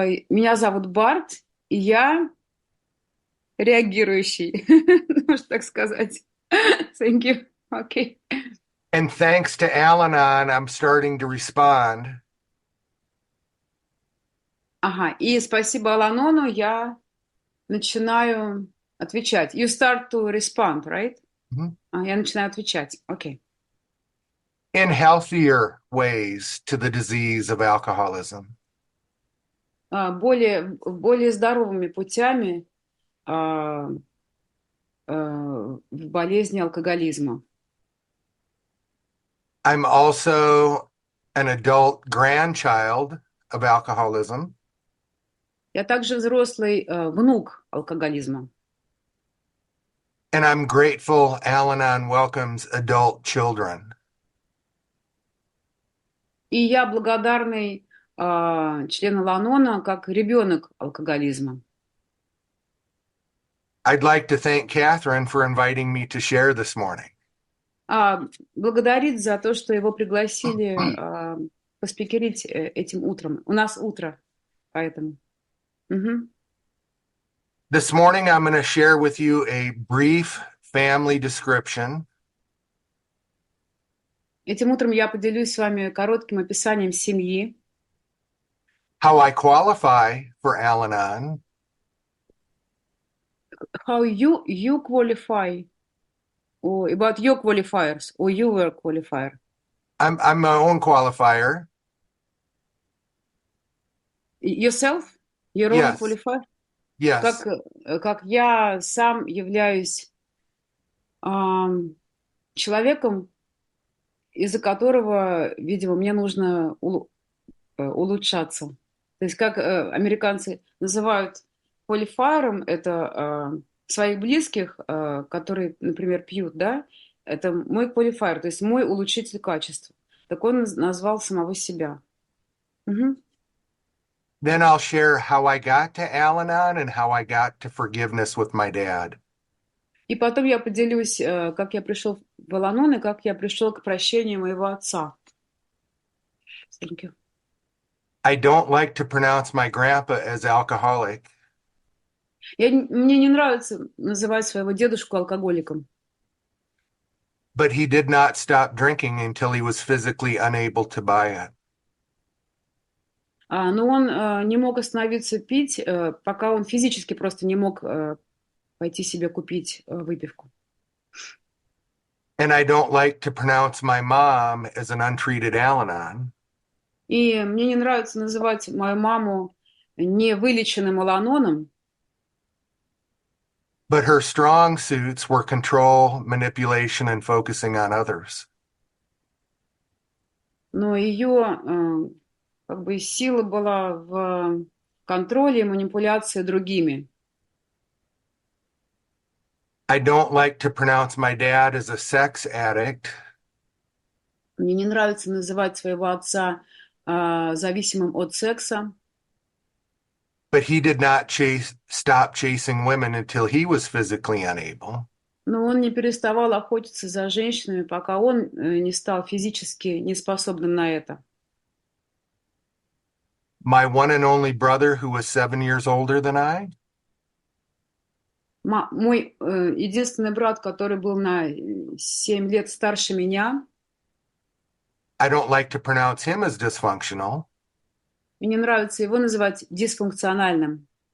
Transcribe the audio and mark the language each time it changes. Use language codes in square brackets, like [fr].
[ru] Меня зовут Барт, и я реагирующий, можно так сказать. [en] Thank you. Okay. And thanks to Al Anon, I'm starting to respond. [ru] Ага, и спасибо Ал Анону, я начинаю отвечать. [en] You start to respond, right? [ru] Я начинаю отвечать. Okay. [en] In healthier ways to the disease of alcoholism. [ru] Более здоровыми путями в болезни алкоголизма. [en] I'm also an adult grandchild of alcoholism. [ru] Я также взрослый внук алкоголизма. [en] And I'm grateful Al Anon welcomes adult children. [ru] И я благодарный член Ал Анона как ребенок алкоголизма. [en] I'd like to thank Catherine for inviting me to share this morning. [ru] Благодарить за то, что его пригласили поспикерить этим утром. У нас утро, поэтому. [en] This morning, I'm going to share with you a brief family description. [ru] Этим утром я поделюсь с вами коротким описанием семьи. [en] How I qualify for Al Anon. How you qualify, or about your qualifiers, or you were qualifier. I'm my own qualifier. Yourself? Your own Yes. qualifier? Yes. [ru] Как я сам являюсь человеком, из-за которого, видимо, мне нужно улучшаться. То есть как американцы называют qualifier, это своих близких, которые, например, пьют, да, это мой qualifier, то есть мой улучшитель качества. Так он назвал самого себя. [en] Then I'll share how I got to Al Anon and how I got to forgiveness with my dad. [ru] И потом я поделюсь, как я пришел в Ал Анон и как я пришел к прощению моего отца. [en] Thank you. I don't like to pronounce my grandpa as alcoholic. [ru] Мне не нравится называть своего дедушку алкоголиком. [en] But he did not stop drinking until he was physically unable to buy it. [ru] Но он не мог остановиться пить, пока он физически просто не мог пойти себе купить выпивку. [en] And I don't like to pronounce my mom as an untreated Al Anon. [ru] И мне не нравится называть мою маму невылеченным Ал Аноном. [en] But her strong suits were control, manipulation, and focusing on others. [ru] Но ее как бы сила была в контроле и манипуляции другими. [en] I don't like to pronounce my dad as a sex addict. [ru] Мне не нравится называть своего отца зависимым от секса. [en] But he did not stop chasing women until he was physically unable. [ru] Но он не переставал охотиться за женщинами, пока он не стал физически неспособным на это. [en] My one and only brother, who was 7 years older than I. [ru] Мой единственный брат, который был на 7 лет старше меня. [en] I don't like to pronounce him as dysfunctional. [ru] Мне нравится его называть дисфункциональным.